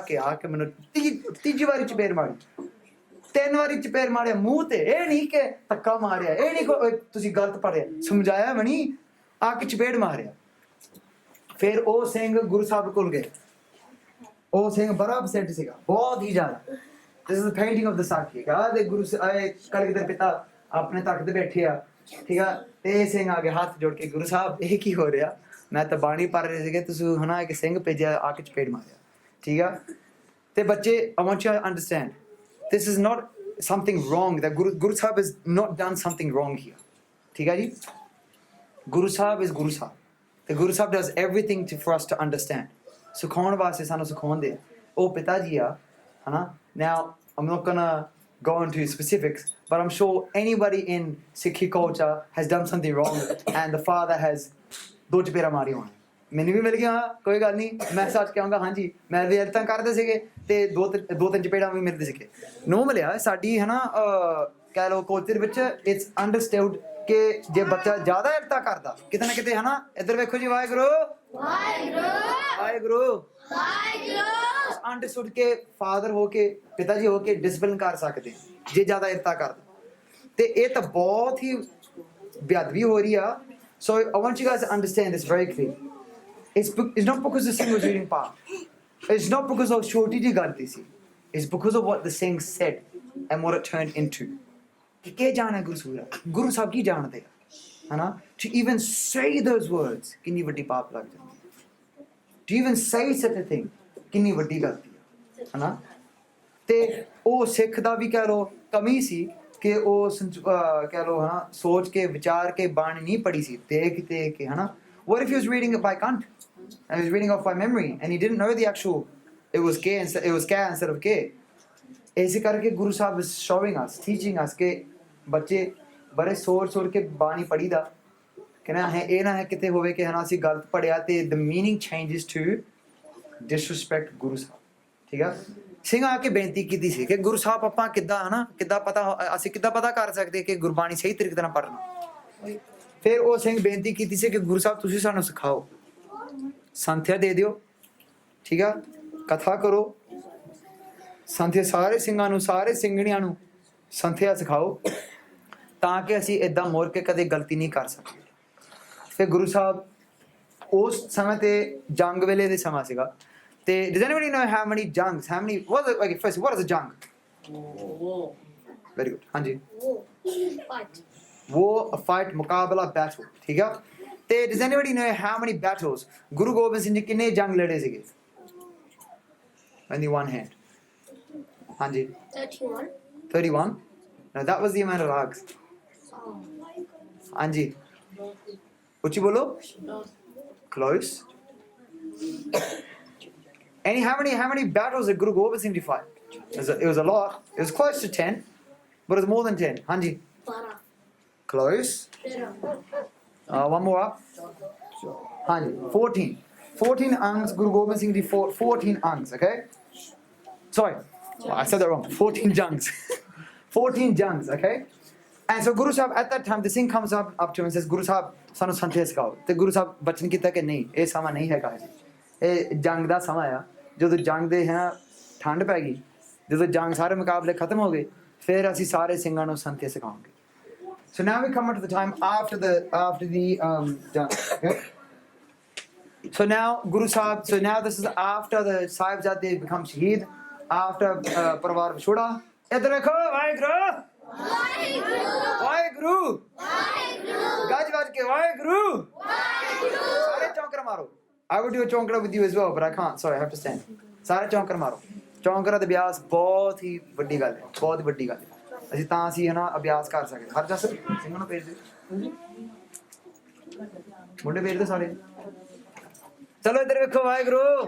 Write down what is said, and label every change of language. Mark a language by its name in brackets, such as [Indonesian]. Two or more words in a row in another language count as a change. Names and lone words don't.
[Punjabi] ਕੇ ਆ ਕੇ ਮੈਨੂੰ ਤੀਜੀ ਵਾਰੀ ਚਪੇੜ ਮਾਰੀ ਤਿੰਨ ਵਾਰੀ ਚਪੇੜ ਮਾਰਿਆ ਮੂੰਹ ਤੇ ਇਹ ਨਹੀਂ ਕਿ ਧੱਕਾ ਮਾਰਿਆ ਇਹ ਨਹੀਂ ਤੁਸੀਂ ਗਲਤ ਪੜਿਆ ਸਮਝਾਇਆ ਵੀ ਨਹੀਂ ਆ ਕੇ ਚਪੇੜ ਮਾਰਿਆ ਫਿਰ ਉਹ ਸਿੰਘ ਗੁਰੂ ਸਾਹਿਬ ਕੋਲ ਗਏ ਉਹ ਸਿੰਘ ਬੜਾ ਅਪਸੈਟ ਸੀਗਾ ਬਹੁਤ ਹੀ ਜ਼ਿਆਦਾ [English] this is the painting of the [Punjabi] ਸਾਖੀ ਦੇ ਗੁਰੂ ਕਲਗੀਧਰ ਪਿਤਾ ਆਪਣੇ ਤਖਤ ਤੇ ਬੈਠੇ ਆ ਠੀਕ ਆ ਤੇ ਇਹ ਸਿੰਘ ਆ ਕੇ ਹੱਥ ਜੋੜ ਕੇ ਗੁਰੂ ਸਾਹਿਬ ਇਹ ਕੀ ਹੋ ਰਿਹਾ ਮੈਂ ਤਾਂ ਬਾਣੀ ਪੜ ਰਹੇ ਸੀਗੇ ਤੁਸੀਂ ਹਨਾ ਇੱਕ ਸਿੰਘ ਭੇਜਿਆ ਆ ਕੇ ਚਪੇੜ ਮਾਰਿਆ ਠੀਕ ਆ ਤੇ ਬੱਚੇ [English] I want you to understand this is not something wrong that Guru Sahib has not done something wrong here [Punjabi] ਠੀਕ ਹੈ ਜੀ ਗੁਰੂ ਸਾਹਿਬ is ਗੁਰੂ ਸਾਹਿਬ ਤੇ ਗੁਰੂ ਸਾਹਿਬ [English] does everything for us to understand [Punjabi] ਸਿਖਾਉਣ ਵਾਸਤੇ ਸਾਨੂੰ ਸਿਖਾਉਂਦੇ ਉਹ ਪਿਤਾ ਜੀ ਆ ਹਨਾ [English] now I'm not gonna go into specifics but I'm sure anybody in Sikhi culture has done something wrong and the father has [Punjabi] ਦੋ ਚਪੇਰਾ ਮਾਰੀ ਹੋਣੀ ਮੈਨੂੰ ਵੀ ਮਿਲ ਗਿਆ ਕੋਈ ਗੱਲ ਨਹੀਂ ਮੈਂ ਸੱਚ ਕਹਾਂਗਾ ਹਾਂਜੀ ਮੈਂ ਵੀ ਤਾਂ ਕਰਦੇ ਸੀਗੇ ਤੇ ਦੋ ਤਿੰਨ ਚਪੇੜਾਂ ਵੀ ਮਿਲਦੇ ਸੀਗੇ ਨੋ ਮਿਲਿਆ ਸਾਡੀ ਹਨਾ ਕਹਿ ਲਓ ਕੋਚਰ ਵਿੱਚ [English] it's understood [Punjabi] ਕਿ ਜੇ ਬੱਚਾ ਜ਼ਿਆਦਾ ਇਰਤਾ ਕਰਦਾ ਕਿਤੇ ਨਾ ਕਿਤੇ ਹਨਾ ਇੱਧਰ ਵੇਖੋ ਜੀ ਵਾਹਿਗੁਰੂ ਵਾਹਿਗੁਰੂ ਵਾਹਿਗੁਰੂ ਵਾਹਿਗੁਰੂ ਅੰਡਰਸਟੂਡ ਕਿ ਫਾਦਰ ਹੋ ਕੇ ਪਿਤਾ ਜੀ ਹੋ ਕੇ ਡਿਸਪਲਿਨ ਕਰ ਸਕਦੇ ਜੇ ਜ਼ਿਆਦਾ ਇਰਤਾ ਕਰਦਾ ਤੇ ਇਹ ਤਾਂ ਬਹੁਤ ਹੀ ਬੇਅਦਬੀ ਹੋ ਰਹੀ ਆ [English] so I want you guys to understand this very clearly it's not because the Singh was reading part it's not because of [Punjabi] ਛੋਟੀ ਜੀ ਗੱਲ ਸੀ [English] it's because of what the Singh said and what it turned into [Punjabi] ਕਿ ਕੀ ਜਾਣੇ ਗੁਰੂ ਸਾਹਿਬ ਕੀ ਜਾਣਦੇ ਆ ਹਨਾ [English] to even say those words [Punjabi] ਕਿੰਨੀ ਵੱਡੀ ਪਾਪ ਲੱਗ ਜਾਂਦੀ [English] to even say such a [Punjabi] thing ਕਿੰਨੀ ਵੱਡੀ ਗਲਤੀ ਆ ਹਨਾ ਤੇ ਉਹ ਸਿੱਖ ਦਾ ਵੀ ਕਹਿ ਲੋ ਕਮੀ ਸੀ ਕਿ ਉਹ ਕਹਿ ਲੋ ਹਨਾ ਸੋਚ ਕੇ ਵਿਚਾਰ ਕੇ ਬਾਣੀ ਨਹੀਂ ਪੜ੍ਹੀ ਸੀ ਦੇਖ ਕੇ ਹਨਾ [English] what if he was reading it by kant and he was reading off by memory and he didn't know the actual it was K instead of K [Punjabi] ਇਸੇ ਕਰਕੇ ਗੁਰੂ ਸਾਹਿਬ [English] is showing us teaching us [Punjabi] ਕਿ ਬੱਚੇ ਬੜੇ ਸੋਚ ਕੇ ਬਾਣੀ ਪੜ੍ਹੀ ਦਾ ਕਿ ਨਾ ਹੈ ਇਹ ਨਾ ਹੈ ਕਿਤੇ ਹੋਵੇ ਕਿ ਹਨਾ ਅਸੀਂ ਗਲਤ ਪੜ੍ਹਿਆ ਤੇ [English] the meaning changes to disrespect [Punjabi] ਗੁਰੂ ਸਾਹਿਬ ਠੀਕ ਆ ਸਿੰਘ ਆ ਕੇ ਬੇਨਤੀ ਕੀਤੀ ਸੀ ਕਿ ਗੁਰੂ ਸਾਹਿਬ ਆਪਾਂ ਕਿੱਦਾਂ ਹਨਾ ਕਿੱਦਾਂ ਪਤਾ ਕਰ ਸਕਦੇ ਕਿ ਗੁਰਬਾਣੀ ਸਹੀ ਤਰੀਕੇ ਨਾਲ ਪੜ੍ਹਨਾ ਫਿਰ ਉਹ ਸਿੰਘ ਬੇਨਤੀ ਕੀਤੀ ਸੀ ਕਿ ਗੁਰੂ ਸਾਹਿਬ ਤੁਸੀਂ ਸਾਨੂੰ ਸਿਖਾਓ ਸੰਥਿਆ ਦੇ ਦਿਓ ਠੀਕ ਆ ਕਥਾ ਕਰੋ ਸੰਥਿਆ ਸਾਰੇ ਸਿੰਘਾਂ ਨੂੰ ਸਾਰੇ ਸਿੰਘਣੀਆਂ ਨੂੰ ਸੰਥਿਆ ਸਿਖਾਓ ਤਾਂ ਕਿ ਅਸੀਂ ਇਦਾਂ ਮੋੜ ਕੇ ਕਦੇ ਗਲਤੀ ਨਹੀਂ ਕਰ ਸਕਦੇ ਫਿਰ ਗੁਰੂ ਸਾਹਿਬ ਉਸ ਸਮੇਂ ਤੇ ਜੰਗ ਵੇਲੇ ਦੇ ਸਮਾਂ ਸੀਗਾ ਤੇ [English] does anybody know how many jungs what is a jung very good ਹਾਂਜੀ war a fight ਮੁਕਾਬਲਾ battle [Punjabi] ਠੀਕ ਆ ਤੇ [English] does anybody know how many battles [Punjabi] ਗੁਰੂ ਗੋਬਿੰਦ ਸਿੰਘ ਜੀ ਕਿੰਨੇ ਜੰਗ ਲੜੇ ਸੀਗੇ [English] on the one hand ਹਾਂਜੀ 31 no that was the amount of rags [Punjabi] ਹਾਂਜੀ ਉੱਚੀ ਬੋਲੋ [English] close and how many battles did Guru Gobind Singh Ji fight it was a lot it was close to 10 but it was more than 10 ਹਾਂਜੀ 12 close one more up ਹਾਂਜੀ 14 angs Guru Gobind Singh Ji fought 14 angs okay sorry I said that wrong 14 jungs 14 jungs okay and so Guru Sahib at that time the Singh comes up to him and says Guru Sahib ਸਾਨੂੰ [Punjabi] ਸੰਥਿਆ ਸਿਖਾਓ ਤੇ ਗੁਰੂ ਸਾਹਿਬ ਬਚਨ ਕੀਤਾ ਕਿ ਨਹੀਂ ਇਹ ਸਮਾਂ ਨਹੀਂ ਹੈਗਾ ਜੀ ਇਹ ਜੰਗ ਦਾ ਸਮਾਂ ਆ ਜਦੋਂ ਜੰਗ ਦੇ ਹੈ ਠੰਡ ਪੈ ਗਈ ਜਦੋਂ ਜੰਗ ਸਾਰੇ ਮੁਕਾਬਲੇ ਖਤਮ ਹੋ ਗਏ ਫਿਰ ਅਸੀਂ ਸਾਰੇ ਸਿੰਘਾਂ ਨੂੰ ਸੰਥਿਆ ਸਿਖਾਵਾਂਗੇ [English] so now we come to the time after the jang okay so now Guru Sahib so now this is after the Sahibzade become shaheed after [Punjabi] ਪਰਿਵਾਰ ਵਿਛੋੜਾ ਇੱਧਰ ਵੇਖੋ ਵਾਹਿਗੁਰੂ ਵਾਹਿਗੁਰੂ ਗੱਜ ਵੱਜ ਕੇ ਵਾਹਿਗੁਰੂ ਸਾਰੇ ਚੌਂਕਰ ਮਾਰੋ [English] I would do a [Punjabi] ਚੌਂਕੜਾ [English] with you as well but I can't sorry I have to stand [Punjabi] ਸਾਰੇ ਚੌਂਕਰ ਮਾਰੋ ਚੌਂਕਰਾਂ ਦਾ ਅਭਿਆਸ ਬਹੁਤ ਹੀ ਵੱਡੀ ਗੱਲ ਹੈ ਬਹੁਤ ਵੱਡੀ ਗੱਲ ਹੈ ਅਸੀਂ ਹਨਾ ਅਭਿਆਸ ਕਰ ਸਕਦੇ ਹਰ ਜਸ ਸਿੰਘਾਂ ਨੂੰ ਭੇਜ ਦੇ ਮੁੰਡੇ ਭੇਜ ਦੇ ਸਾਰੇ ਚਲੋ ਇੱਧਰ ਵੇਖੋ ਵਾਹਿਗੁਰੂ